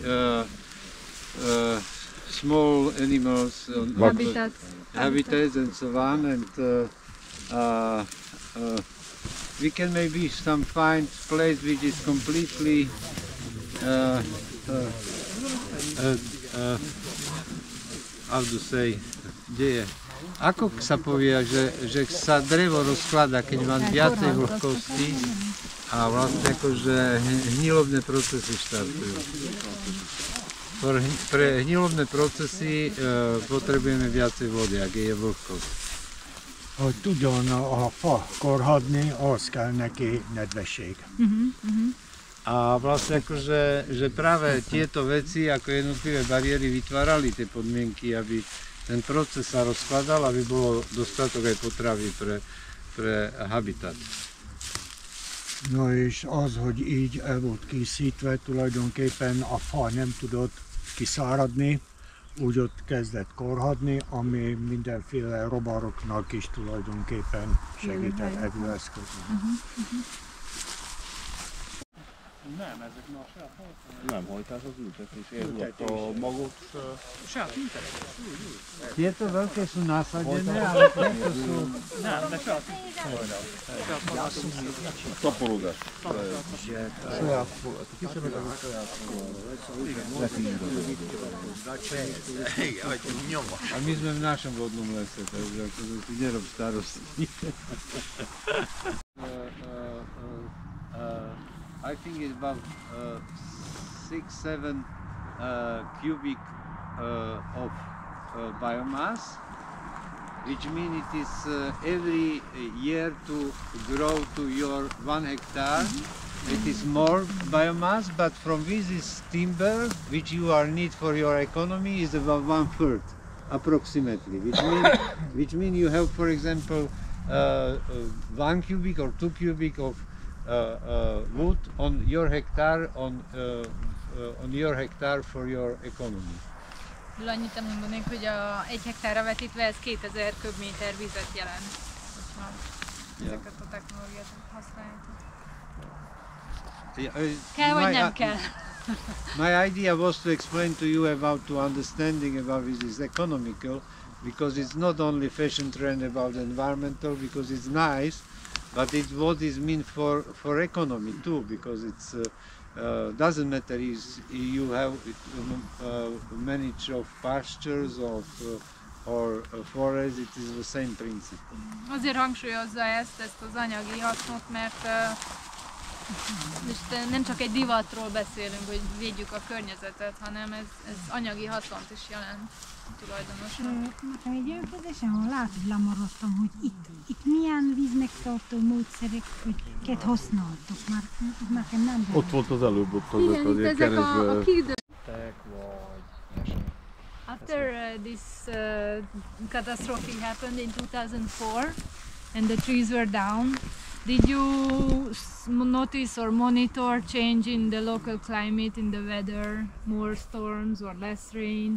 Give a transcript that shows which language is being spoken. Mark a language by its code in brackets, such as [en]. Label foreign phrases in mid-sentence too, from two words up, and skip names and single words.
[en] small animals, habitats and so on, and we can maybe find place which is completely how to say, [sk] ako sa povie, že sa drevo rozkladá, keď má viacej vlhkosti a vlastne akože hnilobné procesy štartujú. Pre hnilobné procesy potrebujeme viacej vody, ak je vlhkosť. [hu] Hogy tudjon a fa korhadni, ahhoz kell neki nedvesség. [sk] A vlastne akože, že práve tieto veci ako jednotlivé bariéry vytvárali tie podmienky, aby ten proces sa rozkladal, aby bolo dostatok aj potravy pre habitat. [hu] No és az, hogy így el volt készítve, tulajdonképpen a fa nem tudott kiszáradni, úgy ott kezdett korhadni, ami mindenféle rovaroknak is tulajdonképpen segített evőeszköznek. Nem, ezek már saját hajtás. Nem hajtás, az ültetés. Érlett a magot. Saját ültetés. [sk] Tieto veľké sú nasadené, ale tieto sú... [hu] Nem, de saját Szaporodás. Saját [sk] A my sme v našom vodnom lese, takže akože si nerob starosti. [en] I think it's about 6-7 cubic of biomass, which means it is every year to grow to your 1 hectare. It is more biomass, but from this timber, which you are need for your economy, is about 1/3 approximately, which mean you have, for example, 1 cubic or 2 cubic of wood on your hectare for your economy. [hu] Annyit mondanék, hogy egy hektárra vetítve ez 2000 köbméter vizet jelent, hogyha ezeket a technológiát használjuk. Kell vagy nem kell? [en] My idea was to explain to you about to understanding about this is economical, because it's not only fashion trend about environmental, because it's nice, but it's what is mean for economy too, because it's doesn't matter if you have manage of pastures or forest, it is the same principle. [hu] Azért hangsúlyozza ezt az anyagi hasznot, mert nem csak egy divatról beszélünk, hogy védjük a környezetet, hanem ez anyagi haszont is jelent tulajdonosnak. Nekem egy olyan kérdésem, ahol lehet, hogy lemaradtam, hogy itt milyen vízmegtartó módszereket használtok, már nekem nem volt. Ott volt az előbb, ott azok Igen, azért ezek a kiidő. [en] After this catastrophe happened in 2004 and the trees were down, did you notice or monitor change in the local climate, in the weather, more storms or less rain?